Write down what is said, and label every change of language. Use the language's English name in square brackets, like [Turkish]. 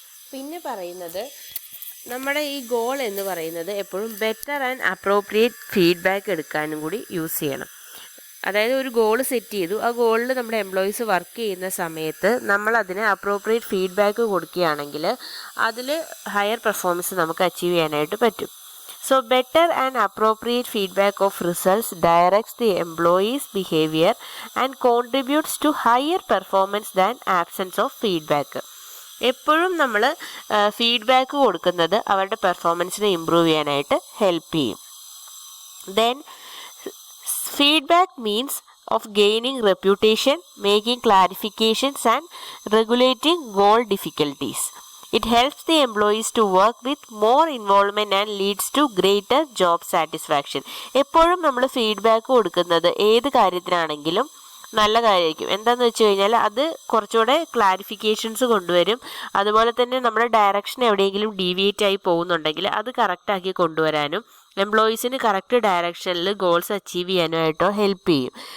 [Malayalam] പിന്നെ പറയുന്നത് നമ്മുടെ ഈ ഗോൾ എന്ന് പറയുന്നത് എപ്പോഴും [English] better and appropriate feedback [Malayalam] എടുക്കാനും കൂടി യൂസ് ചെയ്യണം. അതായത് ഒരു ഗോൾ സെറ്റ് ചെയ്തു, ആ ഗോളിൽ നമ്മുടെ എംപ്ലോയീസ് വർക്ക് ചെയ്യുന്ന സമയത്ത് നമ്മൾ അതിന് അപ്രോപ്രിയേറ്റ് ഫീഡ്ബാക്ക് കൊടുക്കുകയാണെങ്കിൽ അതിൽ ഹയർ പെർഫോമൻസ് നമുക്ക് അച്ചീവ് ചെയ്യാനായിട്ട് പറ്റും. [English] So better and appropriate feedback of results directs the employee's behavior and contributes to higher performance than absence of feedback. [Malayalam] എപ്പോഴും നമ്മൾ ഫീഡ്ബാക്ക് കൊടുക്കുന്നത് അവരുടെ പെർഫോമൻസിനെ ഇമ്പ്രൂവ് ചെയ്യാനായിട്ട് ഹെൽപ്പ് ചെയ്യും. [English] Then feedback means of gaining reputation, making clarifications and regulating goal difficulties. It helps the employees to work with more involvement and leads to greater job satisfaction. [Malayalam] എപ്പോഴും നമ്മൾ feedback കൊടുക്കുന്നത് ഏത് കാര്യത്തിനാണെങ്കിലും നല്ല കാര്യമായിരിക്കും. എന്താണെന്ന് വെച്ച് കഴിഞ്ഞാൽ അത് കുറച്ചുകൂടെ ക്ലാരിഫിക്കേഷൻസ് കൊണ്ടുവരും. അതുപോലെ തന്നെ നമ്മുടെ ഡയറക്ഷൻ എവിടെയെങ്കിലും ഡീവിയേറ്റ് ആയി പോകുന്നുണ്ടെങ്കിൽ അത് കറക്റ്റാക്കി കൊണ്ടുവരാനും എംപ്ലോയീസിന് കറക്റ്റ് ഡയറക്ഷനിൽ ഗോൾസ് അച്ചീവ് ചെയ്യാനായിട്ടോ ഹെൽപ്പ് ചെയ്യും.